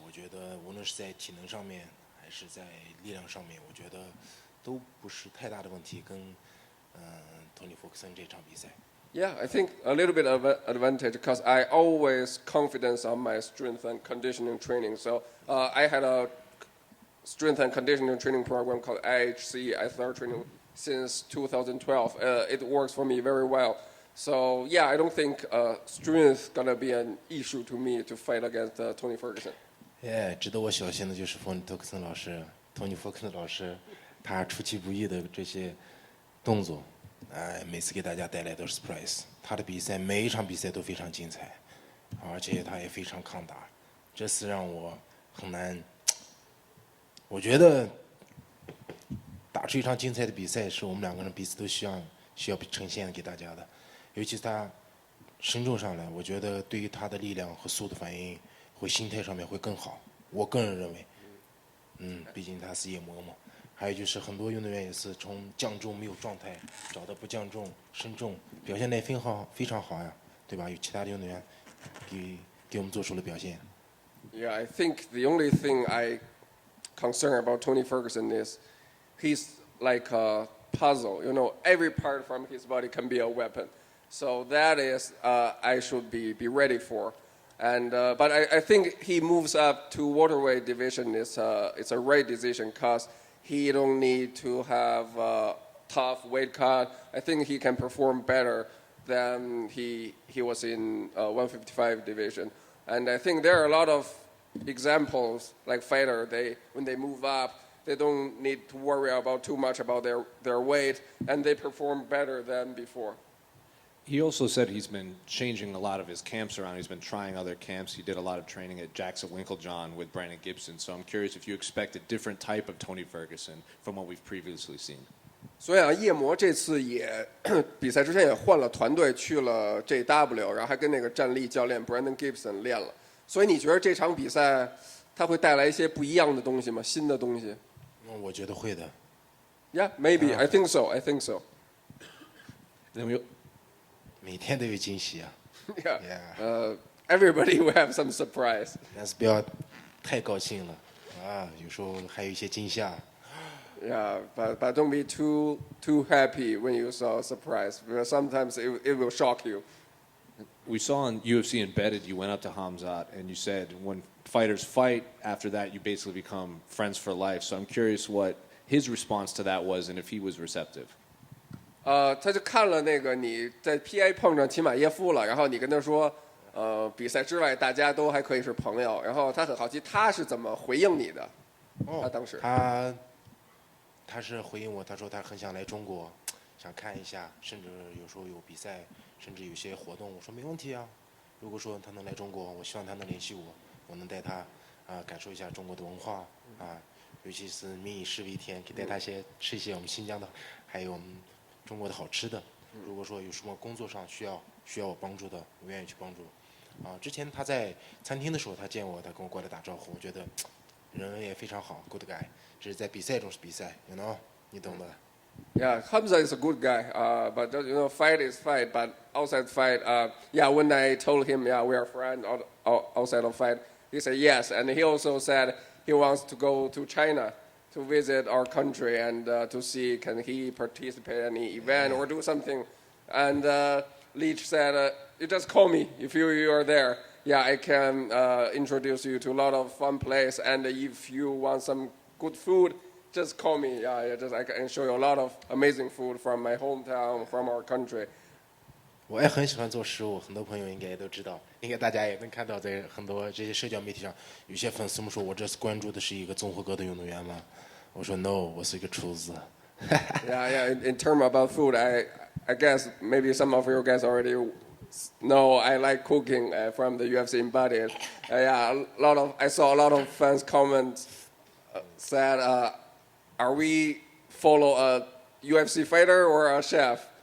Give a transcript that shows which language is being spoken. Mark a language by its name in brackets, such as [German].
[Chinese] 我觉得无论是在体能上面，还是在力量上面，我觉得都不是太大的问题。跟Tony Ferguson 这场比赛。 [English] Yeah, I think a little bit of advantage because I always confidence on my strength and conditioning training. So I had a strength and conditioning training program called IHC. I started training since 2012. It works for me very well. So yeah, I don't think strength gonna be an issue to me to fight against Tony Ferguson. [Chinese] 值得我小心的就是Tony Ferguson 老师，Tony Ferguson 老师，他出其不意的这些动作，每次给大家带来都是 surprise。他的比赛每一场比赛都非常精彩，而且他也非常抗打，这是让我很难。我觉得打出一场精彩的比赛，是我们两个人彼此都需要呈现给大家的。尤其是他身重上来，我觉得对于他的力量和速度反应，会心态上面会更好。我个人认为，毕竟他是夜魔嘛。还有就是很多运动员也是从降重没有状态，找到不降重、身重，表现得也非常好呀，对吧？有其他的运动员给我们做出了表现。 [English] Yeah, I think the only thing I concern about Tony Ferguson is he's like a puzzle. You know, every part from his body can be a weapon. So that is I should be ready for. And but I think he moves up to welterweight division it's a right decision because he don't need to have a tough weight cut. I think he can perform better than he was in 155 division. And I think there are a lot of examples like fighter. When they move up, they don't need to worry about too much about their weight, and they perform better than before. He also said he's been changing a lot of his camps around. He's been trying other camps. He did a lot of training at Jackson Winklejohn with Brandon Gibson. So I'm curious if you expect a different type of Tony Ferguson from what we've previously seen. [Chinese] 所以啊，夜魔这次也比赛之前也换了团队，去了 JW， 然后还跟那个战力教练 Brandon Gibson 练了。所以你觉得这场比赛它会带来一些不一样的东西吗？新的东西？我觉得会的。 [English] Yeah, maybe. I think so. I think so. [Chinese] 每天都有惊喜啊。 [English] Yeah. Everybody will have some surprise. [Chinese] 但是不要太高兴了有时候还有一些惊吓。 [English] Yeah, but don't be too happy when you saw a surprise because sometimes it will shock you. We saw on UFC Embedded, you went up to Hamzat and you said when fighters fight, after that you basically become friends for life. So I'm curious what his response to that was and if he was receptive. [Chinese] 他就看了那个你在 PI 碰上齐马耶夫了，然后你跟他说，比赛之外大家都还可以是朋友，然后他很好奇他是怎么回应你的。哦，他当时他是回应我，他说他很想来中国，想看一下，甚至有时候有比赛，甚至有些活动。我说没问题啊，如果说他能来中国，我希望他能联系我，我能带他感受一下中国的文化尤其是民以食为天，可以带他吃一些我们新疆的，还有我们中国的好吃的。如果说有什么工作上需要我帮助的，我愿意去帮助。之前他在餐厅的时候，他见我，他跟我过来打招呼，我觉得人也非常好 ， good guy。只是在比赛中是比赛 ， you know，你懂的。 [English] Yeah, Hamza is a good guy, but fight is fight. But outside fight, yeah, when I told him, yeah, we are friends outside of fight, he said yes, and he also said he wants to go to China to visit our country and to see can he participate in any event or do something. And Leach said, you just call me if you are there. Yeah, I can introduce you to a lot of fun place, and if you want some good food, just call me. Yeah, I can show you a lot of amazing food from my hometown, from our country. [Chinese] 我也很喜欢做食物，很多朋友应该也都知道，应该大家也能看到，在很多这些社交媒体上，有些粉丝们说我这次关注的是一个综合格斗运动员吗？我说 no， 我是一个厨子。 [English] yeah. In terms about food, I guess maybe some of you guys already know I like cooking from the UFC embodied. Yeah, I saw a lot of fans comment said, are we follow a UFC fighter or a chef?